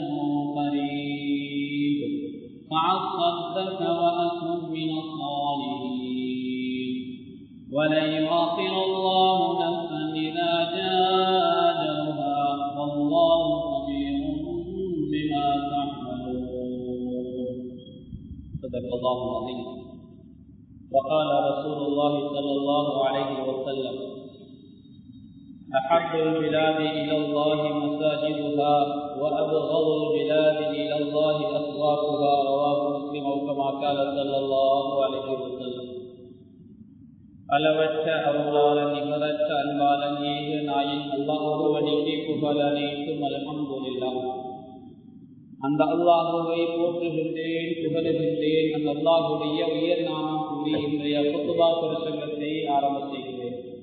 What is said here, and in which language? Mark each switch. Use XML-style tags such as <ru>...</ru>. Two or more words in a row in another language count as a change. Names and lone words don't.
<ar>قريب فأصدق وأكن من الصالحين ولن يؤخر الله نفسا إذا جاء أجلها والله خبير بما تعملون صدق الله العظيم وقال رسول الله صلى الله عليه وسلم أحب البلاد إلى الله مساجدها وأبغض البلاد إلى الله أسواقها رواه مسلم أو كما قال صلى الله عليه وسلم</ar> <ta>அளவற்ற அருளாளன் நிகரற்ற அன்பாளன் ஏக நாயின் அல்லாஹ் ஒருவனுக்கே புகழ் அனைத்தும் அல்ஹம்துலில்லாஹ். அந்த அல்லாஹுவை போற்றுகின்றேன், புகழுகின்றேன். அந்த அல்லாஹுடைய உயர் நாமம் கூறி இன்றைய குத்துபா பிரசங்கத்தை ஆரம்ப செய்கிறேன்.</ta>